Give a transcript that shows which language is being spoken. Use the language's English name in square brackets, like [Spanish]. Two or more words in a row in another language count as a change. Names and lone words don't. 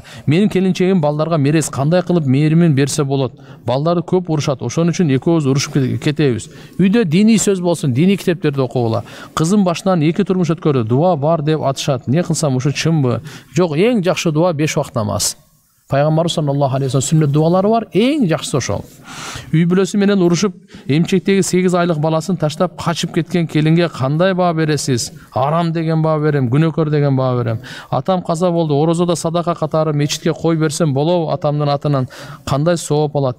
[Kyrgyz] Менин келинчегим балдарга мерез кандай кылып мээримин берсе болот. Балдарды көп урушат. Ошон үчүн экөөбүз урушуп кетебиз. Үйдө диний сөз болсун, диний китептерди окугула. Кызым башынан 2 турмуш өткөрдү. Дуа бар деп атышат. Не кылсам ушу чынбы? Жок, эң жакшы дуа 5 убакыт намаз. Пайгамбарыбыз [Arabic] صلى الله عليه وسلم [Kyrgyz] сүннет дуалары бар, эң жакшысы ошол. Үй бүлөсү менен урушуп, эмчектеги 8 айлык баласын таштап качып кеткен келинге кандай баа бересиз? Арам деген баа берем, күнөөкөр деген баа берем. Атам каза болду, орозода садака катары мечитке кой берсем болобу атамдын атынан? Кандай сооп алат?